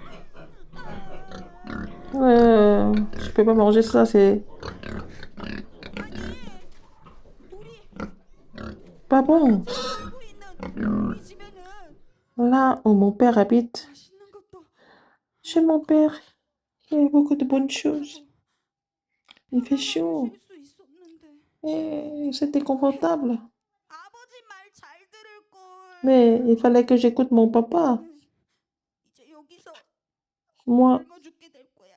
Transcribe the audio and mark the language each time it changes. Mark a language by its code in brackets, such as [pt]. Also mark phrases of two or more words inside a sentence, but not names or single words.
[fr] Je peux pas manger ça, c'est pas bon. [ko] 살고 있는 우리 집에는 [fr] Là où mon père habite, [ko] 맛있는 것도 [fr] chez mon père, il y a beaucoup de bonnes choses. Il fait chaud [ko] 쉴 수 있었는데 [fr] et c'était confortable. [ko] 아버지 말 잘 들을 걸. [fr] Mais il fallait que j'écoute mon papa. [ko] 이제 여기서 [fr] Moi, [ko] 굶어 죽게 될 거야.